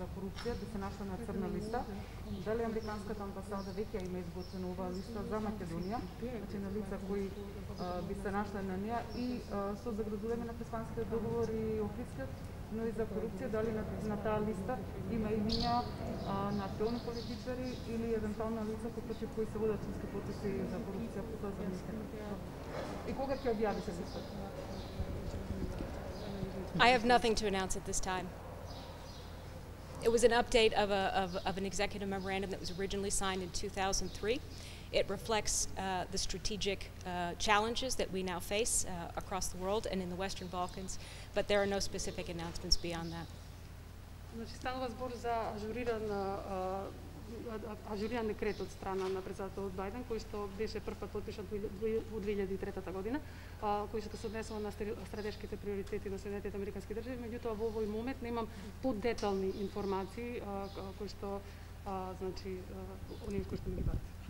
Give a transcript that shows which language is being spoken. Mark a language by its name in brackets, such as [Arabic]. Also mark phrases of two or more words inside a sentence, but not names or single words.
[Macedonian] корупција, да се нашла на црна листа, дали американската амбасада веќе има изготвена оваа листа за Македонија, значи на лица кои би се нашла на неа и со загрозување на преспанските договори и Охридскиот, но и за корупција, дали на таа листа има имиња на актуелни политичари или евентуално лица против кои се водат судски процеси за корупција по тоа за министерство. И кога ќе објави се листата? [English] I have nothing to announce at this time. It was an update of an executive memorandum that was originally signed in 2003. It reflects the strategic challenges that we now face across the world and in the Western Balkans, but there are no specific announcements beyond that. [Macedonian] Значи, станува збор за ажуриран декрет од страна на председателот Бајден, кој што беше првпат подпишан во 2003 година, кој што се однесува на стратешките приоритети на Соединетите американски држави. Меѓутоа, во овој момент немам подетални информации кои што значи оние кои што ми ги дадете.